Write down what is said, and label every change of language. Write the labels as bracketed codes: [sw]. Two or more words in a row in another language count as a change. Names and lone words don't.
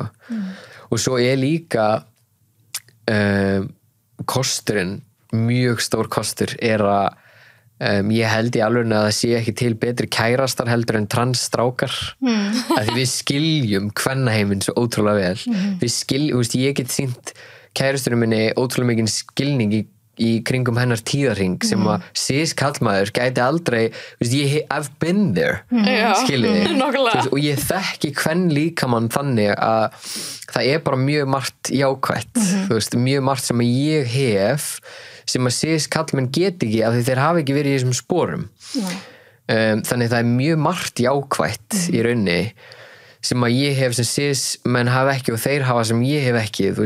[is] Og svo líka kosturinn, mjög stór kostur, að ég held í alveg að það sé ekki til betri kærastar heldur en transstrákar. Að því við skiljum kvennaheiminn svo ótrúlega vel. Við skiljum, þú veist, ég get sýnt kærasturinn minni ótrúlega mikinn skilning í kringum hennar tíðarhring sem að kallmaður gæti aldrei, þú veist, [en] I've been there [is] skiljiði, og ég þekki hvern líkamann þannig að það bara mjög margt jákvætt, þú veist, mjög margt sem að ég hef sem að kallmenn get ekki af því þeir hafa ekki verið í þessum sporum þannig það mjög margt jákvætt í raunni sem að ég hef sem menn hafa ekki og þeir hafa sem ég hef ekki, þú